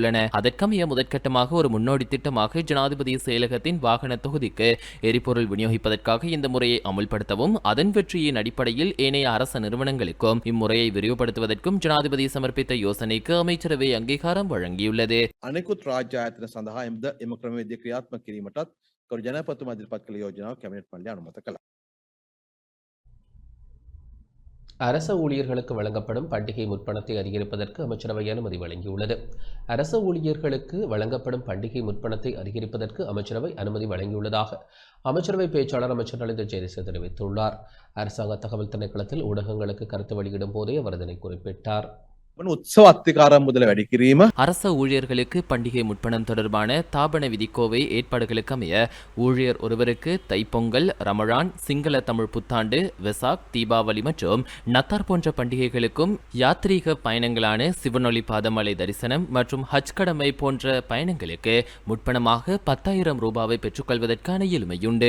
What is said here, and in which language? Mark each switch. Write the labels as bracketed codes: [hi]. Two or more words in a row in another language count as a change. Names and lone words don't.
[ta] அதற்கமைய முதற்கட்டமாக ஒரு முன்னோடி திட்டமாக ஜனாதிபதி செயலகத்தின் வாகன தொகுதிக்கு எரிபொருள் விநியோகிப்பதற்காக இந்த முறையை அமுல்படுத்தவும் அதன் வெற்றியின் அடிப்படையில் ஏனைய அரச நிறுவனங்களுக்கும் இம்முறையை விரிவுபடுத்துவதற்கும் ஜனாதிபதி சமர்ப்பித்த யோசனைக்கு அமைச்சரவை அங்கீகாரம் வழங்கியுள்ளது. [si] අනෙකුත් රාජ්‍ය ආයතන සඳහා එම ක්‍රමවේදය ක්‍රියාත්මක කිරීමටත් කරු ජනාධිපතිතුමා ඉදිරිපත් කළ යෝජනාව කැබිනට් මණ්ඩලය අනුමත කළා. [ta] அரச ஊழியர்களுக்கு வழங்கப்படும் பண்டிகை முற்பணத்தை அதிகரிப்பதற்கு அமைச்சரவை அனுமதி வழங்கியுள்ளது. அரச ஊழியர்களுக்கு வழங்கப்படும் பண்டிகை முற்பணத்தை அதிகரிப்பதற்கு அமைச்சரவை அனுமதி வழங்கியுள்ளதாக அமைச்சரவை பேச்சாளர் அமைச்சர் நலிந்த ஜெயதிச தெரிவித்துள்ளார். அரசாங்க தகவல் திணைக்களத்தில் ஊடகங்களுக்கு கருத்து வெளியிடும் போதே அவர் இதனை குறிப்பிட்டார். [si] උත්සව අත්තිකාරම් මුදල වැඩි කිරීම [ta] அரச ஊழியர்களுக்கு பண்டிகை முற்பணம் தொடர்பான தாபன விதிக்கோவை ஏற்பாடுகளுக்கு அமைய ஊழியர் ஒருவருக்கு தைப்பொங்கல், ரமழான், சிங்கள தமிழ் புத்தாண்டு, வெசாக், தீபாவளி மற்றும் நத்தார் போன்ற பண்டிகைகளுக்கும் யாத்ரீக பயணங்களான சிவனொளி பாதமலை தரிசனம் மற்றும் ஹஜ் கடமை போன்ற பயணங்களுக்கு முற்பணமாக 10,000 ரூபாவை பெற்றுக்கொள்வதற்கான எளிமையுண்டு.